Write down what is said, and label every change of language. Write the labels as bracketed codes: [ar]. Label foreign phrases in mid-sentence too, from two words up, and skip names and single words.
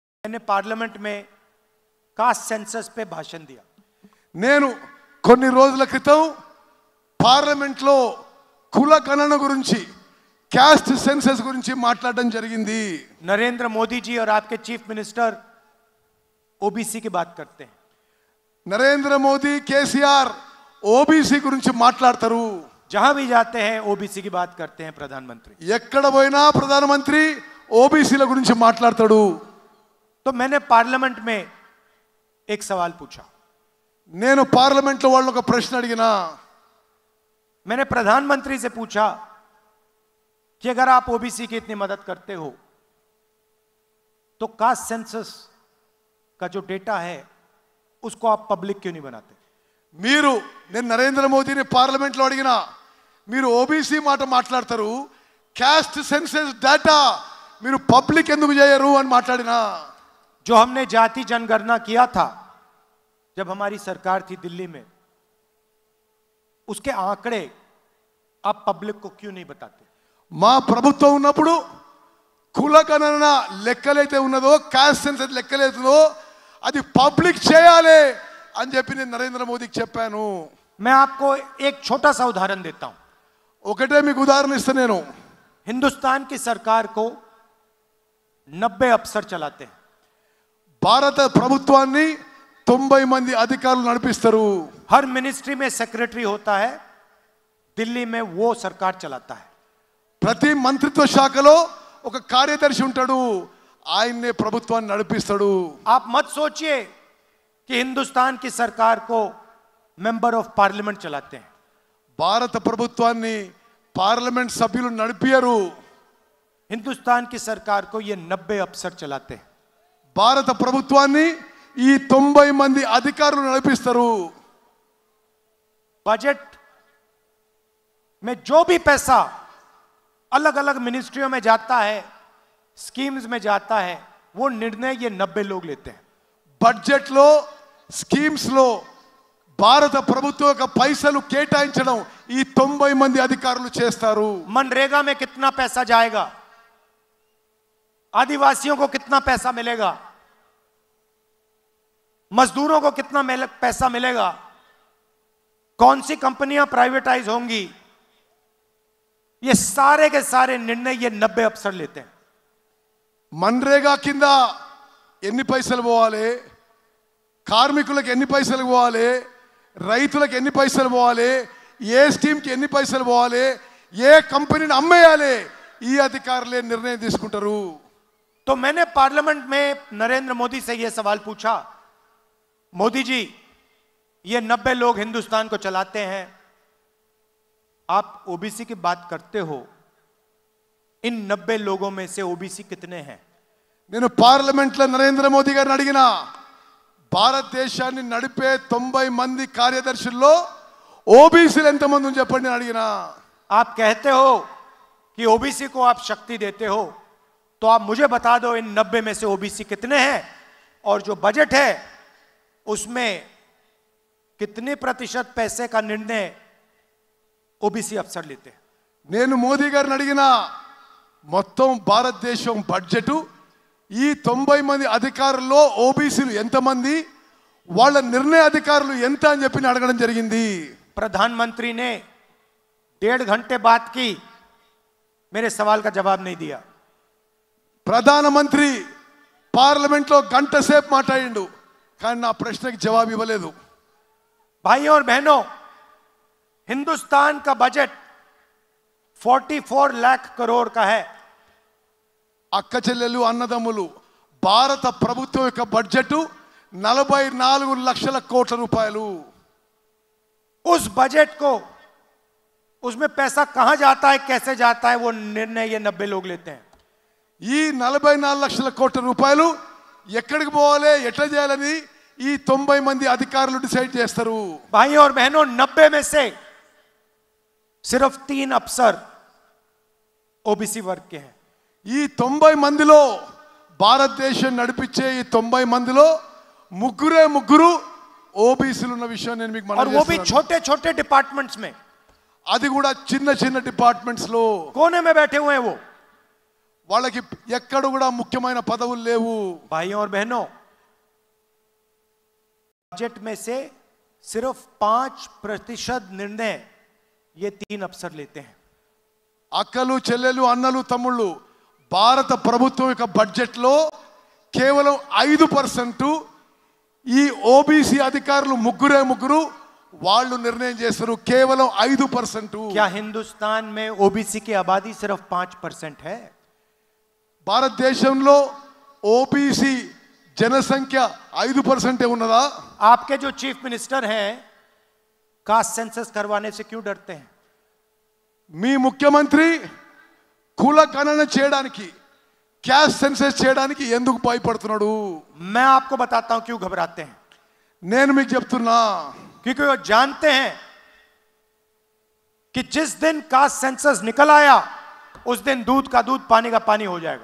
[hi] मैंने पार्लियामेंट में [en] caste census [hi] पे भाषण दिया। [te] నేను కొన్ని రోజుల క్రితం పార్లమెంట్ లో కుల గణన గురించి [en] caste census [te] గురించి మాట్లాడడం జరిగింది। [hi] नरेंद्र मोदी जी और आपके [en] chief minister [hi] ओबीसी की बात करते हैं। [te] నరేంద్ర మోదీ కేసీఆర్ ఓబీసీ గురించి మాట్లాడతారు। [hi] जहां भी जाते हैं ओबीसी की बात करते हैं प्रधानमंत्री। [te] ఎక్కడ పోయినా ప్రధానమంత్రి ఓబీసీల గురించి మాట్లాడతాడు। [hi] तो मैंने पार्लियामेंट में एक सवाल पूछा। [te] నేను పార్లమెంట్ లో వాళ్ళని ఒక ప్రశ్న అడిగినా। [hi] मैंने प्रधानमंत्री से पूछा कि अगर आप ओबीसी की इतनी मदद करते हो तो [en] caste census [hi] का जो डेटा है उसको आप पब्लिक क्यों नहीं बनाते? [te] మీరు నేను నరేంద్ర మోదీని పార్లమెంట్ లో అడిగినా, మీరు ఓబీసీ మాట మాట్లాడతారు, [en] caste census data [te] మీరు పబ్లిక్ ఎందుకు చేయరు అని మాట్లాడినా। [hi] जो हमने जाति जनगणना किया था जब हमारी सरकार थी दिल्ली में, उसके आंकड़े आप पब्लिक को क्यों नहीं बताते? [te] మా ప్రభుత్వం ఉన్నప్పుడు కుల గణన లెక్కలైతే ఉన్నదో, [en] caste census [te] లెక్కలైతుందో అది పబ్లిక్ చేయాలి అని చెప్పి నేను నరేంద్ర మోదీకి చెప్పాను। [hi] मैं आपको एक छोटा सा उदाहरण देता हूं। [te] ఒకటే మీకు ఉదాహరణ ఇస్తా నేను। [hi] हिंदुस्तान की सरकार को 90 अफसर चलाते हैं। [te] భారత ప్రభుత్వాన్ని 90 మంది అధికారులు నడిపిస్తారు। [hi] हर मिनिस्ट्री में सेक्रेटरी होता है, दिल्ली में वो सरकार चलाता है। [te] ప్రతి మంత్రిత్వ శాఖలో ఒక కార్యదర్శి ఉంటాడు, ఆయన్నే ప్రభుత్వాన్ని నడిపిస్తాడు। [hi] आप मत सोचिए कि हिंदुस्तान की सरकार को [en] member of parliament [hi] चलाते हैं। [te] భారత ప్రభుత్వాన్ని పార్లమెంట్ సభ్యులు నడిపియరు। [hi] हिंदुस्तान की सरकार को ये 90 अफसर चलाते हैं। [te] భారత ప్రభుత్వాన్ని ఈ 90 మంది అధికారులు నడిపిస్తారు। [hi] बजट में जो भी पैसा अलग अलग मिनिस्ट्रियों में जाता है, स्कीम्स में जाता है, वो निर्णय ये 90 लोग लेते हैं। [te] బడ్జెట్ లో స్కీమ్స్ లో భారత ప్రభుత్వం యొక్క పైసలు కేటాయించడం ఈ 90 మంది అధికారులు చేస్తారు। [hi] मनरेगा में कितना पैसा जाएगा, आदिवासियों को कितना पैसा मिलेगा, मजदूरों को कितना पैसा मिलेगा, कौन सी कंपनियां प्राइवेटाइज होंगी, ये सारे के सारे निर्णय ये 90 अफसर लेते हैं। [te] మన్రేగా కింద ఎన్ని పైసలు పోవాలి, కార్మికులకు ఎన్ని పైసలు పోవాలి, రైతులకు ఎన్ని పైసలు పోవాలి, ఏ స్కీమ్కి ఎన్ని పైసలు పోవాలి, ఏ కంపెనీని అమ్మేయాలి, ఈ అధికారులే నిర్ణయం తీసుకుంటారు। [hi] तो मैंने पार्लियामेंट में नरेंद्र मोदी से यह सवाल पूछा, मोदी जी ये 90 लोग हिंदुस्तान को चलाते हैं, आप ओबीसी की बात करते हो, इन 90 लोगों में से ओबीसी कितने हैं? [te] నేను పార్లమెంట్ లో నరేంద్ర మోదీ గారిని అడిగినా, భారతదేశాన్ని నడిపే 90 మంది కార్యదర్శుల్లో ఓబీసీలు ఎంతమంది అని చెప్పండి అని అడిగినా। [hi] आप कहते हो कि ओबीसी को आप शक्ति देते हो, तो आप मुझे बता दो इन 90 में से ओबीसी कितने हैं, और जो बजट है उसमें कितने प्रतिशत पैसे का निर्णय ओबीसी अफसर लेते हैं। [te] నేను మోదీ గారిని అడిగినా, మొత్తం భారతదేశం బడ్జెట్ ఈ 90 మంది అధికారుల్లో ఓబీసీలు ఎంతమంది, వాళ్ళ నిర్ణయ అధికారులు ఎంత అని చెప్పి అడగడం జరిగింది। [hi] प्रधानमंत्री ने 1.5 घंटे बात की, मेरे सवाल का जवाब नहीं दिया। [te] ప్రధానమంత్రి పార్లమెంట్ లో గంట సేపు మాట్లాడిండు, కానీ నా ప్రశ్నకి జవాబు ఇవ్వలేదు। [hi] भाइयों और बहनों, हिंदुस्तान का बजट 44 लाख करोड़ का है। [te] అక్క చెల్లెలు అన్నదమ్ములు, భారత ప్రభుత్వం యొక్క బడ్జెట్ 44 లక్షల కోట్ల రూపాయలు। [hi] उस बजट को, उसमें पैसा कहां जाता है, कैसे जाता है, वो निर्णय ये 90 लोग लेते हैं। [te] ఈ 44 లక్షల కోట్ల రూపాయలు ఎక్కడికి పోవాలి, ఎట్లా చేయాలని ఈ 90 మంది అధికారులు డిసైడ్ చేస్తారు। [hi] भाइयों और बहनों, 90 में से सिर्फ 3 अफसर ओबीसी वर्ग के हैं। [te] ఈ 90 మందిలో, భారతదేశం నడిపించే ఈ 90 మందిలో ముగ్గురు ఓబీసీలు ఉన్న విషయం నేను మీకు [hi] और [te] మనవి [hi] वो भी [te] చేస్తున్నాను। [hi] छोटे छोटे डिपार्टमेंट्स में, [te] అది కూడా చిన్న చిన్న డిపార్ట్మెంట్స్ లో [hi] कोने में बैठे हुए हैं वो। [te] వాళ్ళకి ఎక్కడ కూడా ముఖ్యమైన పదవులు లేవు. [hi] भाइयों और बहनों, बजट में से सिर्फ 5% निर्णय ये 3 अफसर लेते हैं. [te] అక్కలు చెల్లెలు అన్నలు తమ్ముళ్ళు, భారత ప్రభుత్వం యొక్క బడ్జెట్ లో కేవలం 5% ఈ ఓబీసీ అధికారులు ముగ్గురు వాళ్ళు నిర్ణయం చేస్తారు. కేవలం 5%. [hi] क्या हिंदुस्तान में ओबीसी की आबादी सिर्फ 5% है? [te] భారతదేశంలో ఓబీసీ जनसंख्य 5% ఉన్నదా? [hi] आपके जो [en] chief minister [hi] हैं [en] caste census [hi] करवाने से क्यों डरते हैं? [te] మీ ముఖ్యమంత్రి కుల గణన చేయడానికి, [en] caste census [te] చేయడానికి ఎందుకు భయపడుతున్నాడు? [hi] मैं आपको बताता हूं क्यों घबराते हैं. [te] నేను మీకు చెప్తున్నా, [hi] क्योंकि वो जानते हैं कि जिस दिन [en] caste census [hi] निकल आया उस दिन दूध का दूध पानी का पानी हो जाएगा.